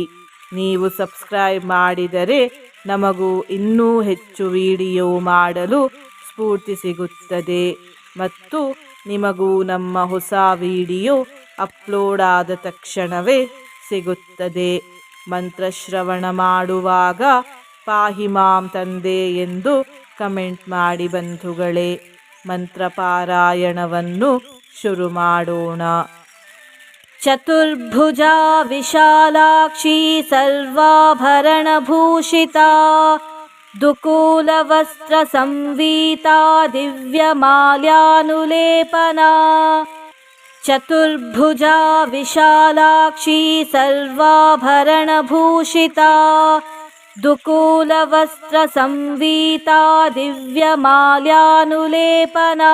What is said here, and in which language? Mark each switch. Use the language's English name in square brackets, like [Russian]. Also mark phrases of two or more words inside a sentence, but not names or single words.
[Kannada] ನೀವು ಸಬ್ಸ್ಕ್ರೈಬ್ ಮಾಡಿದರೆ ನಮಗೂ ಇನ್ನೂ ಹೆಚ್ಚು ವಿಡಿಯೋ ಮಾಡಲು ಸ್ಫೂರ್ತಿ ಸಿಗುತ್ತದೆ ಮತ್ತು ನಿಮಗೂ ನಮ್ಮ ಹೊಸ ವಿಡಿಯೋ ಅಪ್ಲೋಡ್ ಆದ ತಕ್ಷಣವೇ ಸಿಗುತ್ತದೆ. ಮಂತ್ರಶ್ರವಣ ಮಾಡುವಾಗ [Sanskrit] ಪಾಹಿ ಮಾಂ [Kannada] ತಂದೆ ಎಂದು ಕಮೆಂಟ್ ಮಾಡಿ ಬಂಧುಗಳೇ. ಮಂತ್ರ ಪಾರಾಯಣವನ್ನು ಶುರು ಮಾಡೋಣ. [Sanskrit] ಚತುರ್ಭುಜಾ ವಿಶಾಲಾಕ್ಷಿ ಸರ್ವಾಭರಣಭೂಷಿತಾ ದುಕೂಲವಸ್ತ್ರ ಸಂವೀತಾ ದಿವ್ಯಮಾಲ್ಯಾನುಲೇಪನಾ. ಚತುರ್ಭುಜಾ ವಿಶಾಲಾಕ್ಷಿ ಸರ್ವಾಭರಣಭೂಷಿತಾ ದುಕೂಲವಸ್ತ್ರ ಸಂವೀತಾ ದಿವ್ಯಮಾಲ್ಯಾನುಲೇಪನಾ.